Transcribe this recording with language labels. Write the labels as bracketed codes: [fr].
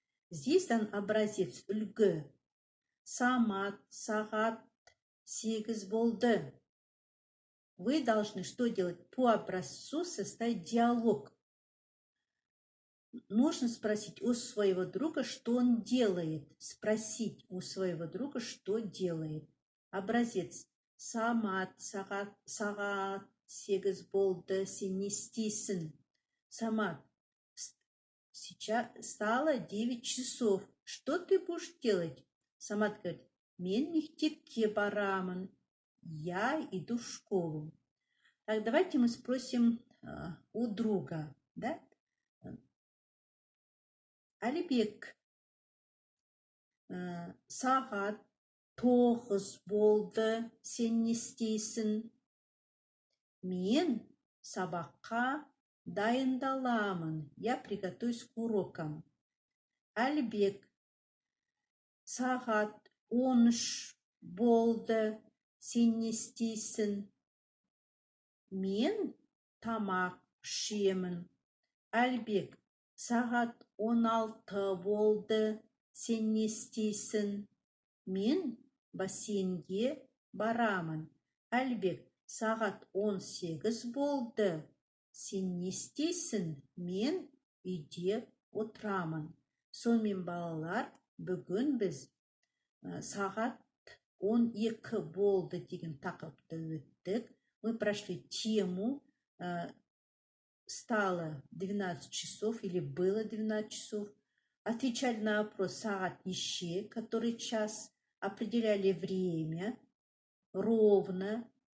[ru] Здесь дан образец үлгі. [kk] Самат, сағат 8 болды. [ru] Вы должны что делать? По образцу составить диалог. Нужно спросить у своего друга, что он делает. Спросить у своего друга, что делает. Образец. [kk] Самат, сағат 8 болды, сен не істейсің? [ru] Самат, сейчас стало 9 часов. Что ты будешь делать? Самат говорит, [kk] мен мектепке барамын. [ru] Я иду в школу. Так, давайте мы спросим у друга, да? [kk] Әлібек, сағат 9 болды, сен не істейсің? Мен сабаққа дайындаламын. [ru] Я приготовлюсь к урокам. [kk] Әлібек, сағат 13 болды, сен не істейсің? Мен тамақ ішемін. Әлібек, сағат 16 болды, сен не істейсің? Мен бассейнге барамын. Әлібек, сағат 18 болды, сен не істейсің? Мен үйде отырамын. Сонымен балалар, бүгін біз сағат 12 болды деген тақырыпты өттік. [ru] Мы прошли тему, стало 12 часов или было 12 часов. отвечали на вопрос [kk] сағат неше, [ru] который час, определяли время ровно.